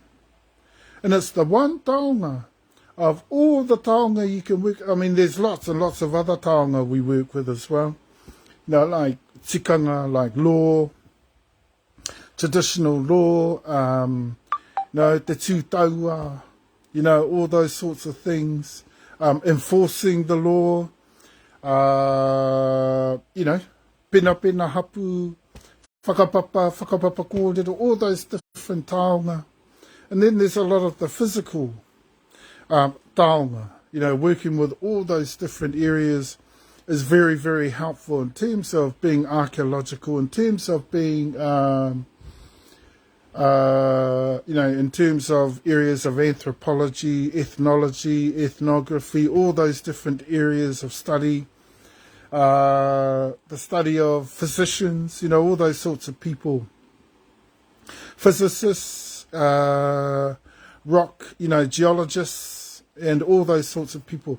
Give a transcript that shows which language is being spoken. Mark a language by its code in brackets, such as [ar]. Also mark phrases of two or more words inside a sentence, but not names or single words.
[en] And it's the one taonga of all the taonga you can work. I mean, there's lots and lots of other taonga we work with as well. You know, like tikanga, like law, traditional law, you know, [mi] te tūtaua, [en] you know, all those sorts of things. Enforcing the law, you know, [mi] pena hapu, whakapapa kōrero, [en] all those different taonga. And then there's a lot of the physical taonga, you know, working with all those different areas is very, very helpful in terms of being archaeological, in terms of being, you know, in terms of areas of anthropology, ethnology, ethnography, all those different areas of study, the study of physicians, you know, all those sorts of people, physicists, rock, you know, geologists, and all those sorts of people.